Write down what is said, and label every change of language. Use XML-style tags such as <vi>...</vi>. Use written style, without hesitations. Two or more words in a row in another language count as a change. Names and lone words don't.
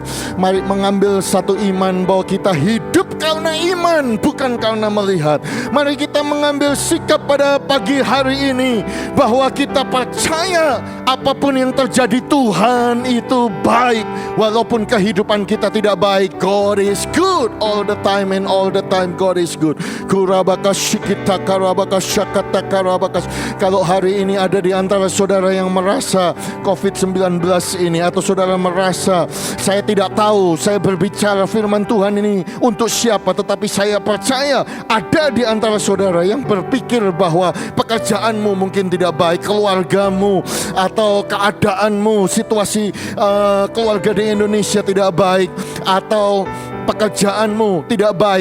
<id>Mari mengambil satu iman bahwa kita hidup karena iman, bukan karena melihat. Mari kita mengambil sikap pada pagi hari ini bahwa kita percaya apapun yang terjadi, Tuhan itu baik. Walaupun kehidupan kita tidak baik,</id> <en>God is good all the time, and all the time God is good. Kurabakasikita karabakasyakata karabakas.</en> <id>Kalau hari ini ada di antara saudara yang merasa COVID-19 ini, atau saudara merasa saya tidak tahu saya berbicara firman Tuhan ini untuk siapa, tetapi saya percaya ada di antara saudara yang berpikir bahwa pekerjaanmu mungkin tidak baik, keluargamu atau keadaanmu, situasi keluarga di Indonesia tidak baik, atau pekerjaanmu tidak baik.</id>